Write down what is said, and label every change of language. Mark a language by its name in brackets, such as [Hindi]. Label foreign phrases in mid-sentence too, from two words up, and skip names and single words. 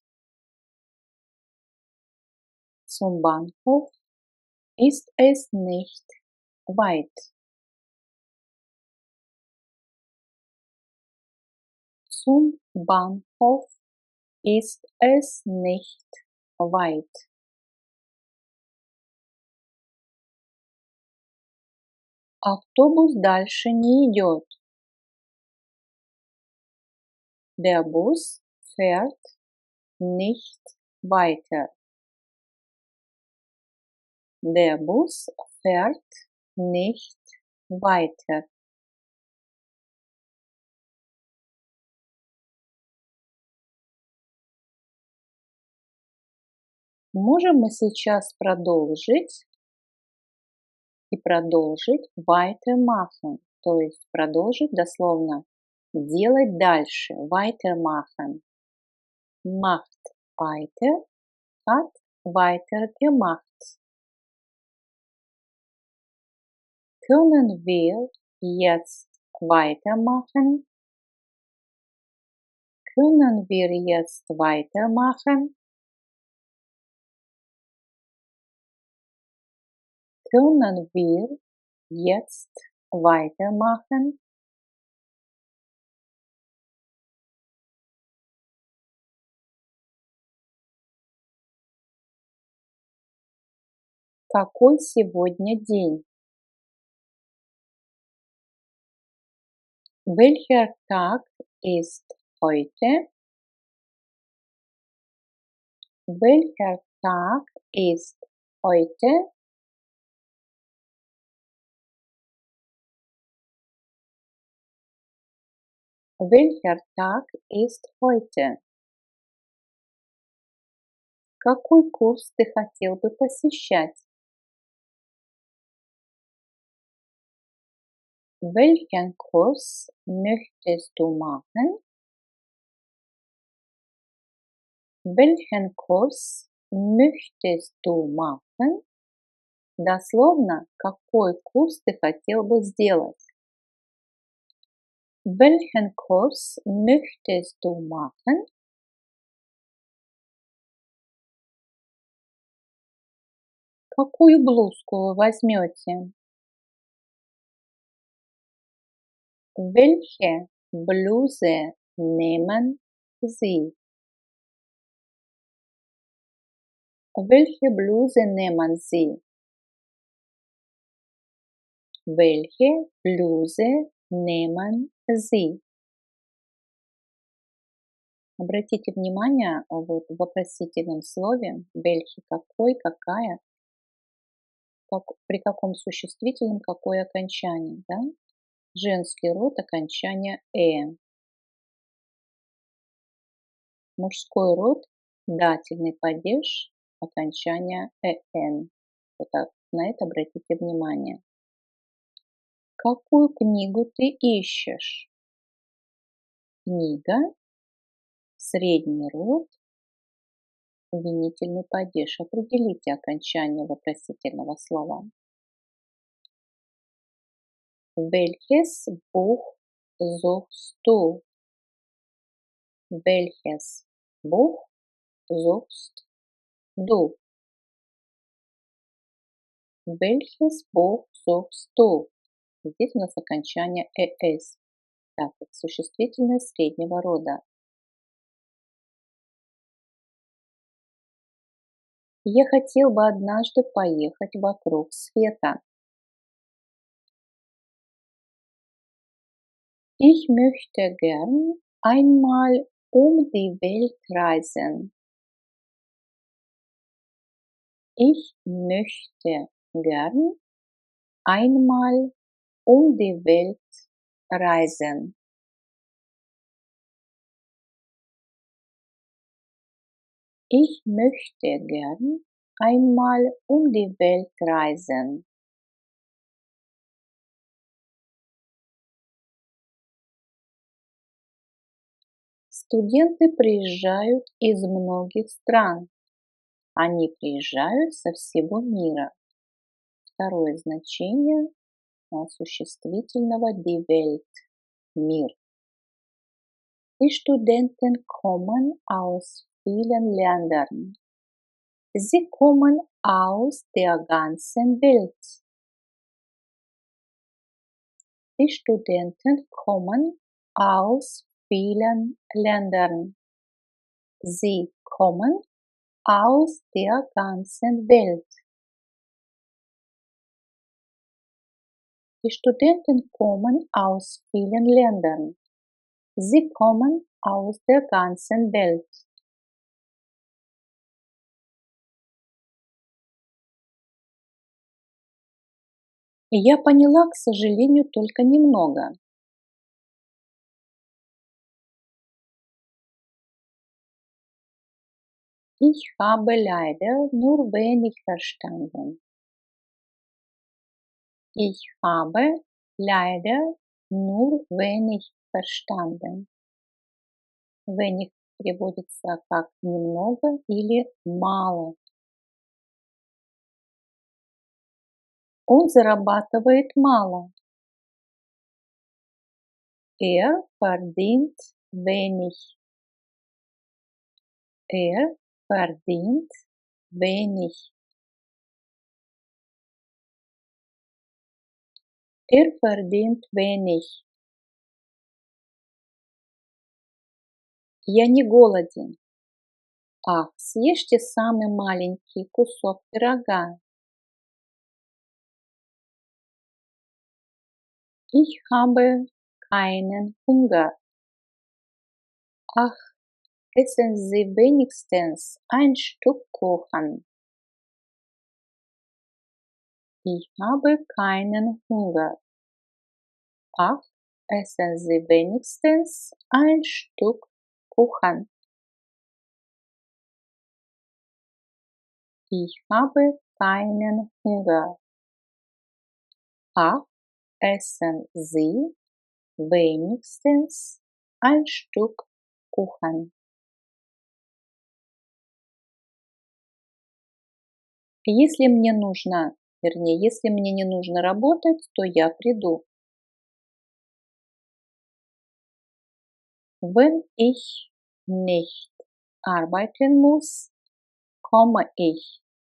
[German] Zum Bahnhof ist es nicht weit. Zum Bahnhof ist es nicht weit. [Russian] Автобус дальше не идет. [German] Der Bus fährt nicht weiter. Der Bus fährt nicht weiter. [Russian] Можем мы сейчас продолжить и продолжить weitermachen, то есть продолжить дословно делать дальше, [German] weitermachen. Macht weiter, hat weiter gemacht. Können wir jetzt weitermachen? Können wir jetzt weitermachen? Können wir jetzt weitermachen? [Russian] Какой сегодня день? [German] Welcher Tag ist heute? Welcher Tag ist heute? Welcher Tag ist heute? [Russian] Какой курс ты хотел бы посещать? [German] Welchen Kurs möchtest du machen? Welchen Kurs möchtest du machen? [Russian] Дословно, какой курс ты хотел бы сделать? [German] Welchen Kurs möchtest du machen? [Russian] Какую блузку вы возьмете? [German] Welche Bluse nehmen Sie? Welche Bluse nehmen Sie? Welche Bluse nehmen Sie? [Russian] Обратите внимание, вот в вопросительном слове welche какой, какая, при каком существительном какое окончание, да? Женский род окончание мужской род дательный падеж окончание эн. Вот так, на это обратите внимание. Какую книгу ты ищешь? Книга, средний род, винительный падеж. Определите окончание вопросительного слова. [German] Welches Buch suchst du? Welches Buch suchst Du. Welches Buch suchst du? [Russian] Здесь у нас окончание «эс». Так, это существительное среднего рода. Я хотел бы однажды поехать вокруг света. [German] Ich möchte gern einmal die Welt reisen. Ich möchte gern einmal die Welt reisen. Ich möchte gern einmal die Welt reisen. [Russian] Студенты приезжают из многих стран. Они приезжают со всего мира. Второе значение существительного [German] die Welt [Russian] – мир. [German] Die Studenten kommen aus vielen Ländern. Sie kommen aus der ganzen Welt. Die Studenten kommen aus vielen Ländern. Sie kommen aus der ganzen Welt. Die Studenten kommen aus vielen Ländern. Sie kommen aus der ganzen Welt. [Russian] Я поняла, к сожалению, только немного. [German] Ich habe leider nur wenig verstanden. Ich habe leider nur wenig verstanden. [Russian] Wenig переводится как немного или мало. Он зарабатывает мало. [German] Verdient wenig. Verdient wenig. Verdient wenig. [Russian] Я не голоден. Ах, съешьте самый маленький кусок пирога. [German] Ich habe keinen Hunger. Ach, essen Sie wenigstens ein Stück Kuchen. Ich habe keinen Hunger. Ach, essen Sie wenigstens ein Stück Kuchen. Ich habe keinen Hunger. Ach, essen Sie wenigstens ein Stück Kuchen. [Russian] Если мне нужно, вернее, если мне не нужно работать, то я приду. [German] Wenn ich nicht arbeiten muss, komme ich.